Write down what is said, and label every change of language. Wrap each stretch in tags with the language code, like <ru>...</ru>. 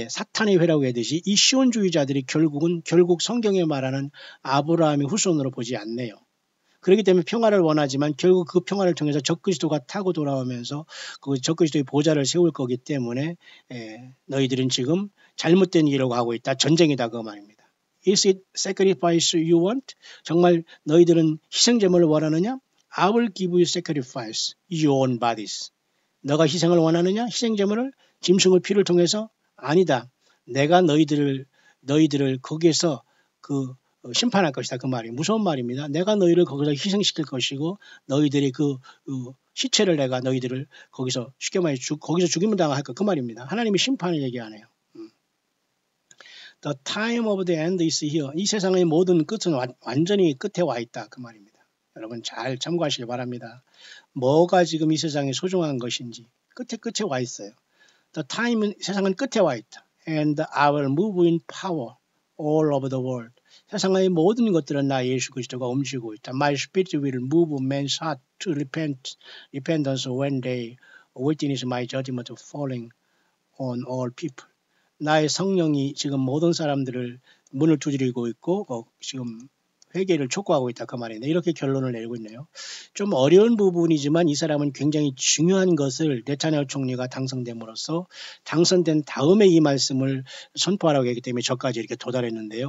<ko>예, 사탄의 회라고 하듯이 이 시온주의자들이 결국 성경에 말하는 아브라함의 후손으로 보지 않네요. 그렇기 때문에 평화를 원하지만 결국 그 평화를 통해서 적그리스도가 타고 돌아오면서 그 적그리스도의 보좌를 세울 거기 때문에 너희들은 지금 잘못된 길을 가고 있다. 전쟁이다 그 말입니다.</ko> <en>Is it sacrifice you want?</en> <ko>정말 너희들은 희생제물을 원하느냐?</ko> <en>I will give you sacrifice, your own bodies.</en> <ko>너가 희생을 원하느냐? 희생제물을 짐승의 피를 통해서? 아니다. 내가 너희들을 거기에서 심판할 것이다. 그 말이 무서운 말입니다. 내가 너희를 거기서 희생시킬 것이고 너희들의 그 시체를 내가 너희들을 거기서 쉽게 말해 거기서 죽임을 당할 것 그 말입니다. 하나님이 심판을 얘기하네요.</ko> <en>The time of the end is here.</en> <ko>이 세상의 모든 끝은 완전히 끝에 와 있다. 그 말입니다. 여러분 잘 참고하시기 바랍니다. 뭐가 지금 이 세상에 소중한 것인지 끝에 와 있어요. The time 세상은 끝에 와 있다.</ko> <en>And I will move in power all over the world.</en> <ko>세상의 모든 것들은 나 예수 그리스도가 움직이고 있다.</ko> <en>My spirit will move men's heart to repentance when they witness my judgment falling on all people.</en> <ko>나의 성령이 지금 모든 사람들을 문을 두드리고 있고 지금 회개를 촉구하고 있다 그 말이네. 이렇게 결론을 내리고 있네요. 좀 어려운 부분이지만 이 사람은 굉장히 중요한 것을 네타냐후 총리가 당선됨으로써 당선된 다음에 이 말씀을 선포하라고 했기 때문에 저까지 이렇게 도달했는데요.</ko>